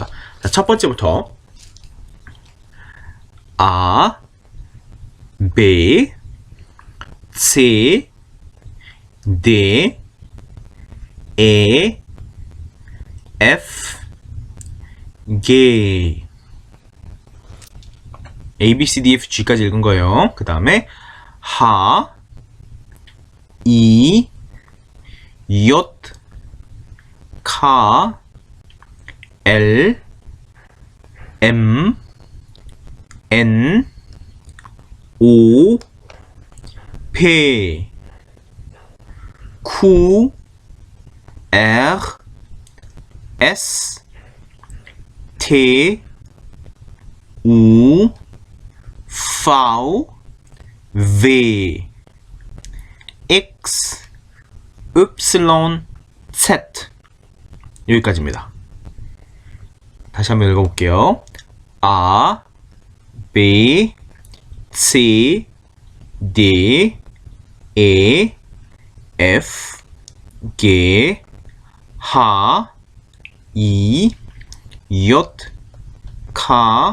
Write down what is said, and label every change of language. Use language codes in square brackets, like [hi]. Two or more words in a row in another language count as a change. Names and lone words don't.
[ko] 자, 첫 번째부터 [en] A, B, C, D, E, F, G, A, B, C, D, F, G [ko] 까지 읽은 거예요. 그 다음에 하, 이, 옅, 카, 엘, [en] M, N, O, P, Q, R S T U V V X Y Z 여기까지입니다. [ko] 다시 한번 읽어볼게요. [en] A B C D E F G H I J K